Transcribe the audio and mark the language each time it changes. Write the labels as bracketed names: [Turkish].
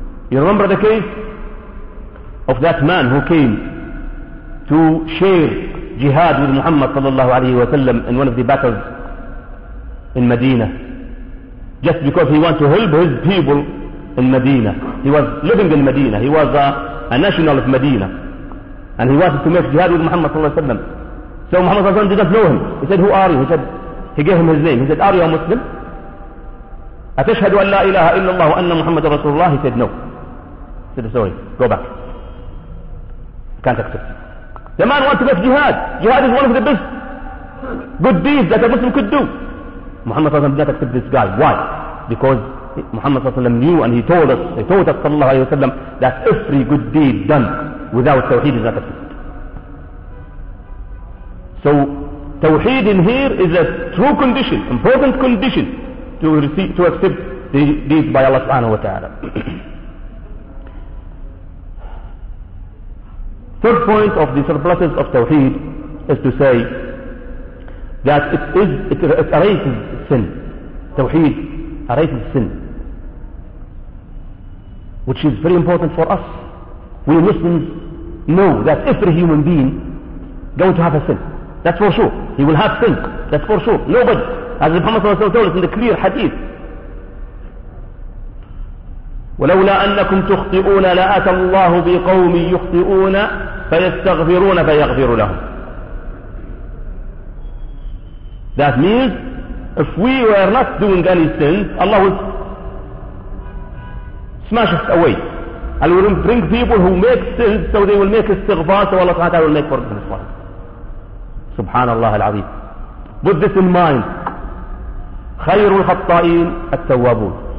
[English] You remember the case of that man who came to share jihad with Muhammad sallallahu alayhi wa sallam in one of the battles in Medina, just because he wanted to help his people in Medina. He was living in Medina. He was a national of Medina. And he wanted to make jihad with Muhammad sallallahu alayhi wa sallam. So Muhammad sallallahu alayhi wa sallam did not know him. He said, who are you? He gave him his name. He said, are you a Muslim? [Arabic] أتشهد أن لا إله إلا الله وأن محمد رسول الله? [English] He said, no. He said, sorry, go back. Can't accept you. The man wanted to make jihad. Jihad is one of the best good deeds that a Muslim could do. Muhammad sallallahu alayhi wa sallam did not accept this guy. Why? Because Muhammad sallallahu alayhi wa sallam knew and he told us sallallahu alayhi wa sallam that every good deed done without tawheed is not accepted. So tawheed in here is a true condition, important condition to receive, to accept the deeds by Allah subhanahu wa ta'ala. Third point of the surpluses of tawheed is to say that it erases sin. Tawheed erases sin, which is very important for us. We Muslims know that every human being going to have a sin, That's for sure. He will have silk. That's for sure. Nobody. As the Prophet told us in the clear hadith. [Arabic] ولولا أنكم تخطئون لأتى الله بقوم يخطئون فيستغفرون فيغفر لهم. [English] That means if we were not doing any sins, Allah would smash us away. And we'll bring people who make sins so they will make istighfar, so Allah Ta'ala will make forgiveness for them. [Arabic] Subhanallah al-Azim. [English] Put this in mind. [Arabic] خير الخطائين التوابون.